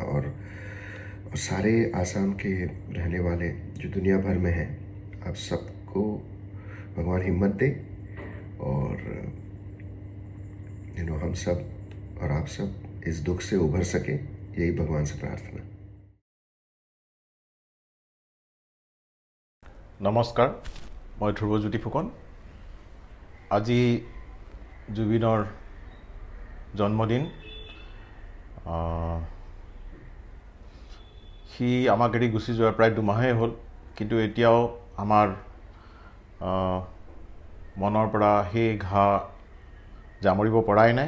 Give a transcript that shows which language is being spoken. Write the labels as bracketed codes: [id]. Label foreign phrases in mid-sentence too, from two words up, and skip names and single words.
[hi] और सारे आसाम के रहने वाले जो दुनिया भर में हैं, आप सबको भगवान हिम्मत दे, और हम सब और आप सब इस दुख से उभर सके, यही भगवान से प्रार्थना। नमस्कार, मैं ध्रुवज्योति फुकन। [as] আজি জুবিনৰ জন্মদিন। সি আমাক এৰি গুচি যোৱাৰ প্ৰায় 2 মাহেই হ'ল, কিন্তু এতিয়াও আমাৰ মনৰ পৰা সেই ঘা জামৰিব পৰাই নাই।